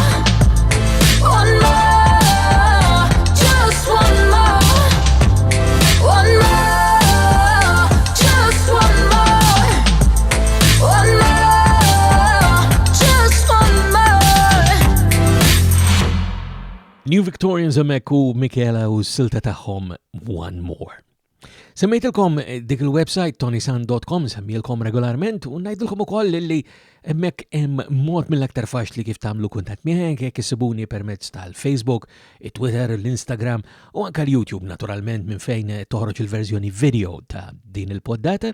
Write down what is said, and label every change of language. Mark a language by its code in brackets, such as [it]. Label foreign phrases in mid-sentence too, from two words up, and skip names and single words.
[en] One more, just one more. One more, just one more. One more, just one more. [mt] New Victorians hemmhekk u Michela u s-silta tagħhom One More. Semmejtilkom dik il-website ToniSant.com semmilkom regolarment u ngħidilkom ukoll li hemmhekk hemm mod mill-aktar faċli kif tagħmlu kuntatt miegħi jekk issibuni permezz tal-Facebook, it-Twitter, l-Instagram u anke l-YouTube naturalment minn fejn toħroġ il-verżjoni video ta' din il-poddata.